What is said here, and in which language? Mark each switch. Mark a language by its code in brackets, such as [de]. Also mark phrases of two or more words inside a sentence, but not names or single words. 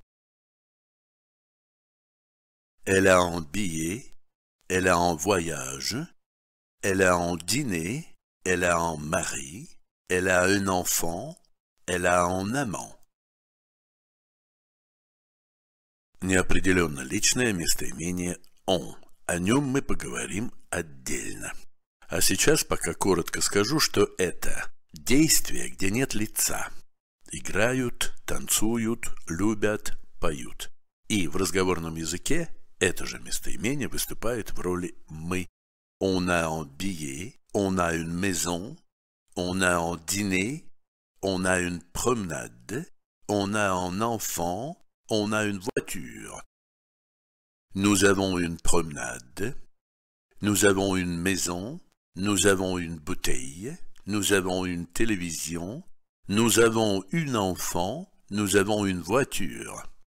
[fr] Elle a un billet, elle a un voyage, elle a un dîner, elle a un mari, elle a un enfant, elle a un amant. [ru] Неопределенно личное местоимение «он». О нем мы поговорим отдельно. А сейчас пока коротко скажу, что это действие, где нет лица. Играют, танцуют, любят, поют. И в разговорном языке это же местоимение выступает в роли «мы». [fr] On a un billet, on a une maison, on a un dîner, on a une promenade, on a un enfant, on a une voiture. Nous avons une promenade, nous avons une maison, nous avons une bouteille, nous avons une télévision, nous avons un enfant, nous avons une voiture.